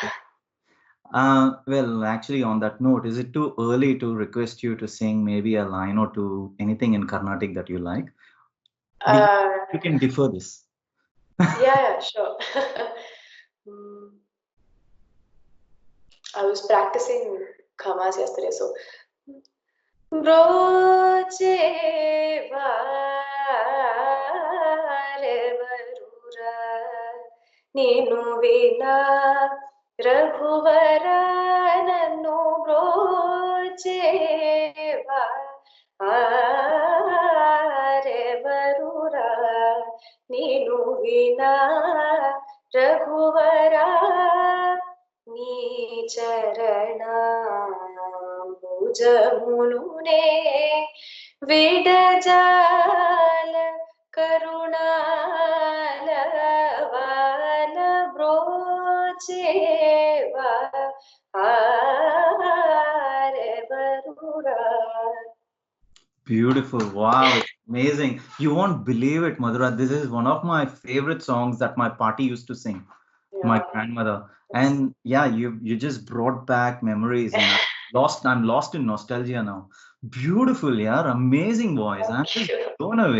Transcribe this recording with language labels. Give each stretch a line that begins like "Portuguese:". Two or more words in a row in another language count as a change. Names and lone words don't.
English: Well, actually, on that note, is it too early to request you to sing maybe a line or two, anything in Carnatic that you like? You can defer this. Yeah, sure. I was practicing khamas yesterday, so.
Telugu: బ్రోచే వారె వరురా నిను విన రఘువర నన్ను బ్రోచే వారె వరురా నిను విన రఘువర నీ చరణాంబుజమునునే విడజాల కరుణాల వాల బ్రోచేవా ఆరెవరురా.
English: Beautiful. Wow. Amazing. You won't believe it, Madhura. This is one of my favorite songs that my party used to sing. Yeah. My grandmother. And yeah, you just brought back memories, and I'm lost in nostalgia now. Beautiful, yeah. Amazing voice. I'm just blown away.